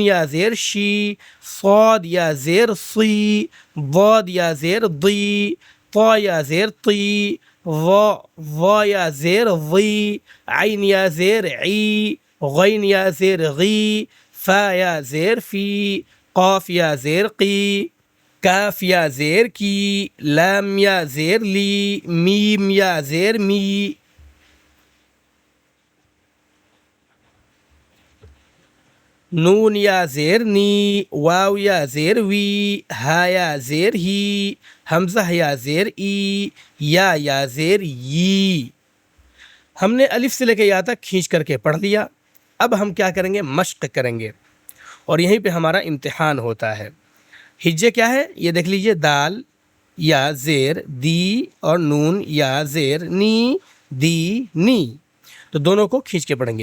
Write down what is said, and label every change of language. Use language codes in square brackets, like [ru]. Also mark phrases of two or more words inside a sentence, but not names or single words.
[ur] یا زیر شی، صاد یا زیر صی، ضاد یا زیر ضی، طا یا زیر طی، ظا یا زیر ظی، عین یا زیر عی، غین یا زیر غی، فا یا زیر فی، قاف یا زیر قی، کاف یا زیر کی، لام یا زیر لی، میم یا زیر می، نون یا زیر نی، واو یا زیر وی، ہا یا زیر ہی، حمزہ یا زیر ای، یا زیر یی۔ ہم نے الف سے لے کے یا تک کھینچ کر کے پڑھ لیا۔ اب ہم کیا کریں گے؟ مشق کریں گے، اور یہیں پہ ہمارا امتحان ہوتا ہے۔ ہجے کیا ہے؟ یہ دیکھ لیجئے، دال یا زیر دی اور نون یا زیر نی، دی نی، تو دونوں کو کھینچ کے پڑھیں گے۔